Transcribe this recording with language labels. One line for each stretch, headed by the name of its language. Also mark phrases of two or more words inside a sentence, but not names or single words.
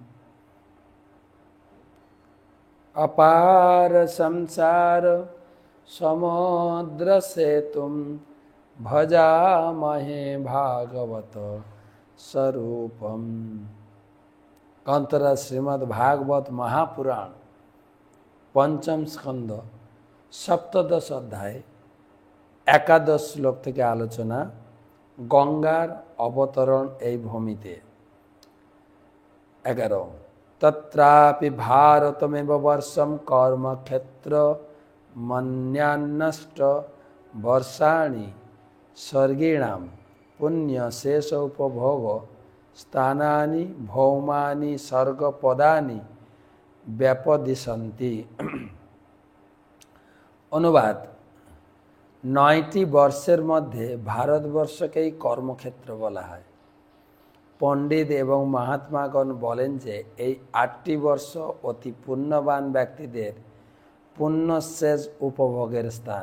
Sanskrit: अपार संसार समुद्र सेतुं भजामहे भागवत स्वरूपम्। कंतरा श्रीमद् भागवत महापुराण पंचम स्कंद सप्तदश अध्याय एकादश श्लोक
Bangla: থেকে আলোচনা। গঙ্গার অবতরণ এই ভূমিতে।
Sanskrit: 11 तत्रापि भारतमेव वर्षं कर्मक्षेत्र मन्यान्नष्ट वर्षाणि स्वर्गीणां पुण्यशेष उपभोग स्थानानि भौमानि सर्गपदानि व्यापदिशन्ति।
Bangla: অনুবাদ, 9টি বর্ষের মধ্যে ভারতবর্ষকেই কর্মক্ষেত্র বলা হয়। পণ্ডিত এবং মহাত্মাগণ বলেন যে এই 8টি বর্ষ অতি পুণ্যবান ব্যক্তিদের পুণ্যশেষ উপভোগের স্থান।